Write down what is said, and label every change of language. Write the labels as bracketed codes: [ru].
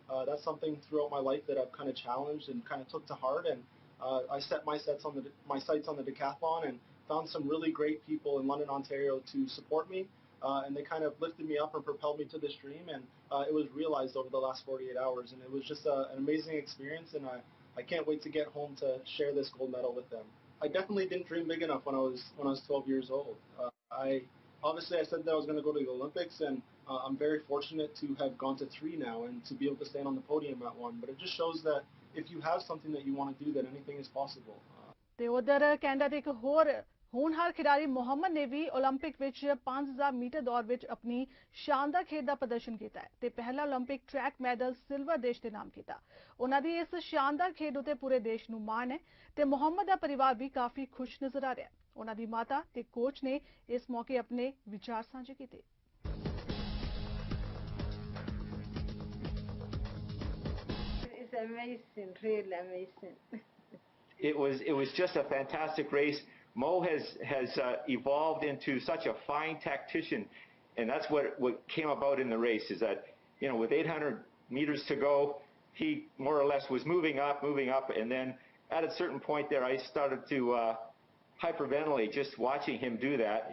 [en] that's something throughout my life that I've kind of challenged and kind of took to heart, and I set my sights on the decathlon and found some really great people in London, Ontario to support me, and they kind of lifted me up and propelled me to this dream, and it was realized over the last 48 hours, and it was just an amazing experience, and I can't wait to get home to share this gold medal with them. I definitely didn't dream big enough when I was 12 years old. Obviously I said that I was going to go to the Olympics, and I'm very fortunate to have gone to 3 now and to be able to stand on the podium at 1. But it just shows that if you have something that you want to do, that anything is possible. [pa] ਤੇ ਉਧਰ Canada ਦੇ ਇੱਕ ਹੋਰ ਹੋਣਹਾਰ ਖਿਡਾਰੀ ਮੁਹੰਮਦ ਨੇ ਵੀ 올림픽 ਵਿੱਚ 5000 metre ਦੌੜ ਵਿੱਚ ਆਪਣੀ ਸ਼ਾਨਦਾਰ ਖੇਡ ਦਾ ਪ੍ਰਦਰਸ਼ਨ ਕੀਤਾ ਹੈ ਤੇ ਪਹਿਲਾ 올림픽 ਟਰੈਕ ਮੈਡਲ ਸਿਲਵਰ ਦੇਸ਼ ਦੇ ਨਾਮ ਕੀਤਾ। ਉਹਨਾਂ ਦੀ ਇਸ ਸ਼ਾਨਦਾਰ ਖੇਡ ਉਤੇ ਪੂਰੇ ਦੇਸ਼ ਨੂੰ ਮਾਣ ਹੈ ਤੇ ਮੁਹੰਮਦ ਦਾ ਪਰਿਵਾਰ ਵੀ ਕਾਫੀ ਖੁਸ਼ ਨਜ਼ਰ ਆ ਰਿਹਾ ਹੈ। ਉਹਨਾਂ ਦੀ ਮਾਤਾ ਤੇ ਕੋਚ ਨੇ ਇਸ ਮੌਕੇ ਆਪਣੇ ਵਿਚਾਰ ਸਾਂਝੇ ਕੀਤੇ। [en] It's amazing, really amazing. It was just a fantastic race. Mo has evolved into such a fine tactician, and that's what came about in the race. Is that, you know, with 800 meters to go, he more or less was moving up, and then at a certain point there, I started to hyperventilate just watching him do that.